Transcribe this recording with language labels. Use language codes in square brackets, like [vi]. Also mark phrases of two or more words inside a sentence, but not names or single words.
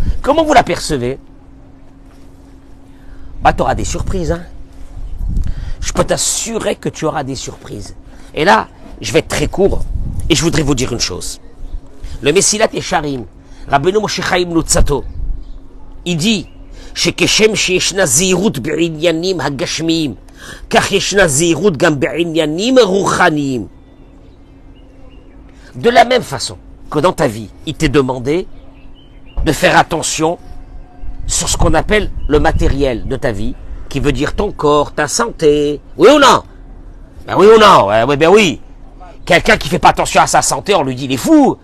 [fr] Comment vous la percevez? Bah tu auras des surprises. Hein? Je peux t'assurer que tu auras des surprises. Et là, je vais être très court et je voudrais vous dire une chose. Le Messilat Yesharim, Rabbeinu Moshe Chaim Luzzatto, il dit, [he] שכשם שישנה זהירות בעניינים הגשמיים, כך ישנה זהירות גם בעניינים רוחניים. [fr] De la même façon que dans ta vie, il t'est demandé de faire attention sur ce qu'on appelle le matériel de ta vie, qui veut dire ton corps, ta santé. Oui ou non? Ben oui ou non? Ben oui. Quelqu'un qui fait pas attention à sa santé, on lui dit, il est fou.